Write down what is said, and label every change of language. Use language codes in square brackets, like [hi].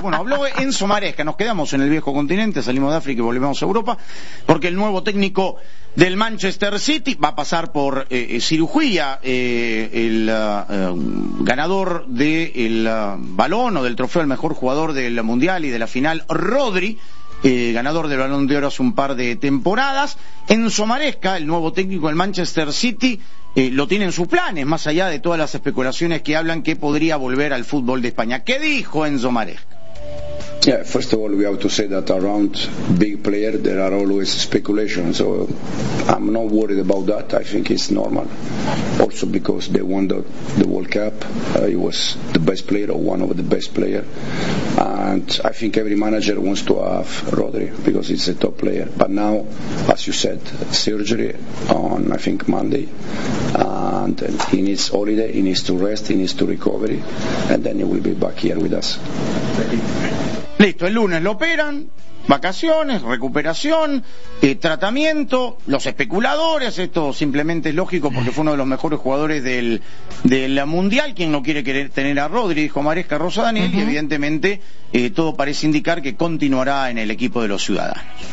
[es] Bueno, habló Enzo Maresca, nos quedamos en el viejo continente, salimos de África y volvemos a Europa, porque el nuevo técnico del Manchester City va a pasar por cirugía, ganador del balón o del trofeo al mejor jugador del Mundial y de la final, Rodri, ganador del Balón de Oro hace un par de temporadas. Enzo Maresca, el nuevo técnico del Manchester City, lo tiene en sus planes, más allá de todas las especulaciones que hablan que podría volver al fútbol de España. ¿Qué dijo Enzo Maresca? [en] Yeah, first of all, we have to say that around big player there are always speculations, so I'm not worried about that. I think it's normal. Also because they won the World Cup, he was the best player or one of the best players. And I think every manager wants to have Rodri because he's a top player. But now, as you said, surgery on, I think, Monday. And he needs holiday, he needs to rest, he needs to recovery, and then he will be back here with us. Thank you. [es] Listo, el lunes lo operan, vacaciones, recuperación, tratamiento, los especuladores, esto simplemente es lógico porque fue uno de los mejores jugadores del Mundial, quien no quiere querer tener a Rodri, dijo Maresca Rosa Daniel, uh-huh. Y evidentemente todo parece indicar que continuará en el equipo de los ciudadanos.